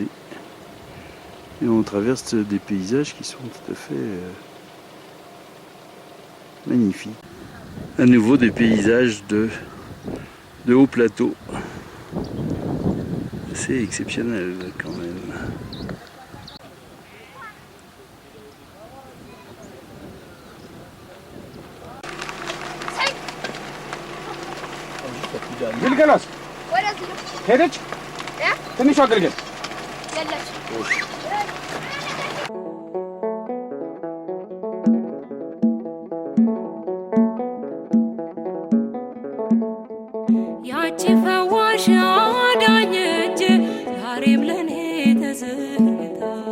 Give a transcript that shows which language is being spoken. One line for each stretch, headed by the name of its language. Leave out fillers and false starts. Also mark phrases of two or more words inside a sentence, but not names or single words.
French: Et on traverse des paysages qui sont tout à fait magnifiques. À nouveau des paysages de haut plateau. C'est exceptionnel quand même.
Amharic: ግልገሏስ ሄደች ትንሿ ግልገል ያቺ ፈዋሽ አዳኝ እጅ ዛሬም ለኔ ተዘርግታ